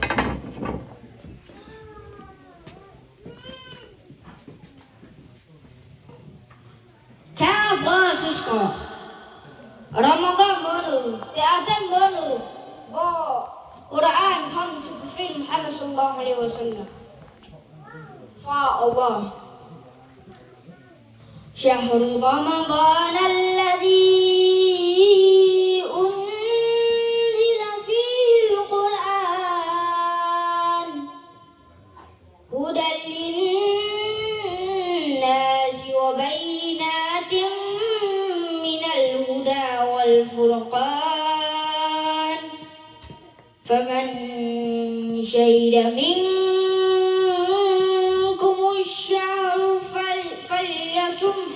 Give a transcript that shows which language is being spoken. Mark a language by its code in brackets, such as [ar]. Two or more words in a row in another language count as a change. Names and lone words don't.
[da] Kære brødre og søstre, Ramadan måned, det er den måned, hvor Koran kom til profeten Muhammad [ar] صلى الله عليه وسلم [da] fra Allah. [ar] شهر رمضان الذي أنزل فيه القرآن هدى للناس وبينات من الهدى والفرقان فمن شهد منكم الشهر فليصم